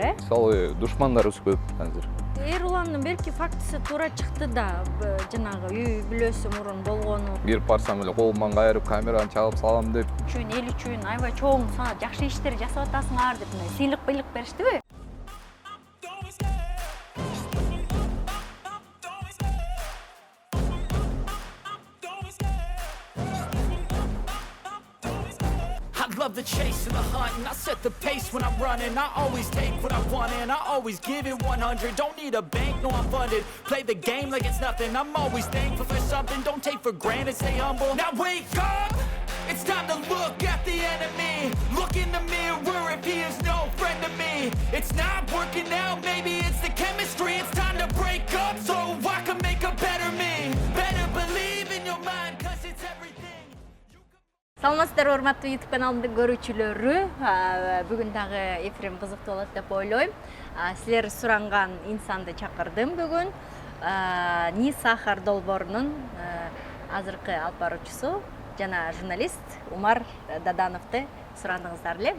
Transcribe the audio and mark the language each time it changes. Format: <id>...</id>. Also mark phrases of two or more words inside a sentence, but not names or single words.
<ky>Мисалы душмандарыбыз көп азыр. Эруландын берки фактысы туура чыкты да, жанагы үй бүлөсү мурун болгону. Кирип барсам эле колуман кайрып камераны чалып салам деп. Эл үчүн аябай чоң жакшы иштер жасап атасыңар деп сыйлык бериштиби?</ky> <en>I love the chase and the hunt, and I set the pace when I'm running. I always take what I want and I always give it 100. Don't need a bank, no I'm funded. Play the game like it's nothing. I'm always thankful for something. Don't take for granted, stay humble. Now wake up! It's time to look at the enemy. Look in the mirror if he is no friend to me. It's not working out, maybe it's the chemistry. It's time to break up so I can make a better me. Better believe in your mind, cause it's everything.</en> <ky>Саламатсыздарбы, урматтуу YouTube каналымдын көрүүчүлөрү. Бүгүн дагы эфирим кызыктуу болот деп ойлойм. Силер суранган инсанды чакырдым бүгүн. Ни Сахар долбоорунун азыркы алып баруучусу жана журналист Умар Дадановду сурандыңыздар эле.</ky>